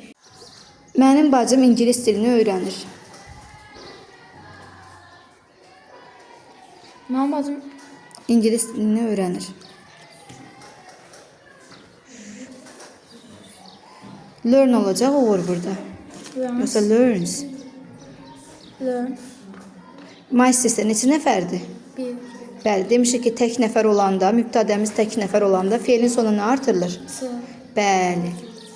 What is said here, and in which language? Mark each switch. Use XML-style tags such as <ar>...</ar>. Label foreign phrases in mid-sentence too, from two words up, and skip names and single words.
<az>Mənim bacım ingilis dilini öyrənir. Mənim bacım İngilis dilini öyrənir. Learn olacaq olur burada. Yoxsa learns. learn.</az> <en>My sister</en> <az>neçə nəfərdir? Bir. Bəli, demişik ki, tək nəfər olanda, mübtədəmiz tək nəfər olanda fe'lin sonuna artırılır. S. Bəli.</az>